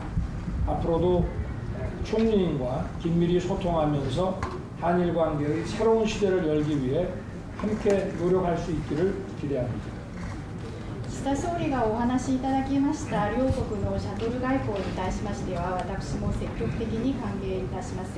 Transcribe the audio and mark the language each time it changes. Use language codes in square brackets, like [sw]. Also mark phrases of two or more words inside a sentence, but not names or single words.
[ko] 앞으로도 총리님과 긴밀히 소통하면서 한일 관계의 새로운 시대를 열기 위해 함께 노력할 수 있기를 기대합니다. [ja] 岸田総理がお話しいただきました両国のシャトル外交に対しましては、私も積極的に歓迎いたします。